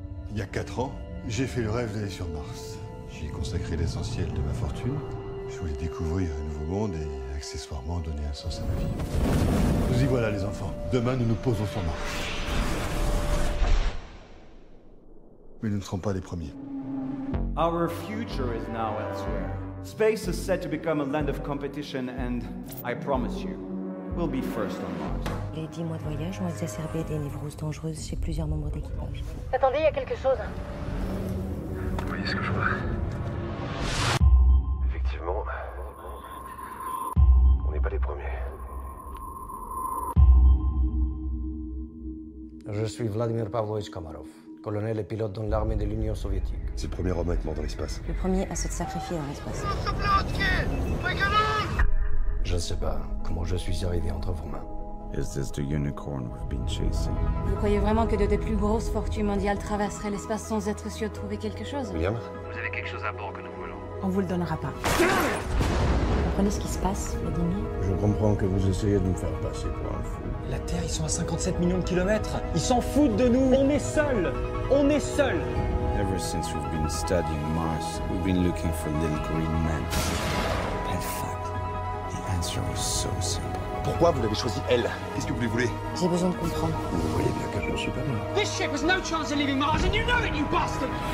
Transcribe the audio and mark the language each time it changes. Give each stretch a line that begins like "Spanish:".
French: Il y a 4 ans, j'ai fait le rêve d'aller sur Mars. J'y ai consacré l'essentiel de ma fortune. Je voulais découvrir un nouveau monde et accessoirement donner un sens à ma vie. Nous y voilà les enfants. Demain, nous nous posons sur Mars. Mais nous ne serons pas les premiers.
English: Our future is now elsewhere. Space is set to become a land of competition and, I promise you, we'll be first on Mars.
French: Les 10 mois de voyage ont exacerbé des névroses dangereuses chez plusieurs membres d'équipage. Attendez, il y a quelque chose. Vous voyez ce que je vois? Effectivement, on n'est pas les premiers. Je suis Vladimir Pavlovich Komarov, colonel et pilote dans l'armée de l'Union soviétique. C'est le premier homme à être mort dans l'espace. Le premier à se sacrifier dans l'espace. Je ne sais pas comment je suis arrivé entre vos mains.
English: Is this the unicorn we've been chasing?
French: Vous croyez vraiment que de plus grosses fortunes mondiales traverseraient l'espace sans être sûr de trouver quelque chose? William? Vous avez quelque chose à bord que nous voulons. On vous le donnera pas. Vous comprenez ce qui se passe, Vladimir? Je comprends que vous essayez de me faire passer pour un fou. La Terre, ils sont à 57 millions de kilomètres. Ils s'en foutent de nous. On est seuls. On est seuls.
English: Ever since we've been studying Mars, we've been looking for little green men. In fact, the answer was so simple.
French: Pourquoi vous l'avez choisi elle? Qu'est-ce que vous lui voulez? J'ai besoin de comprendre. Vous voyez bien que je ne suis pas mort.
English: This ship has no chance of leaving Mars, and you know it, you bastard!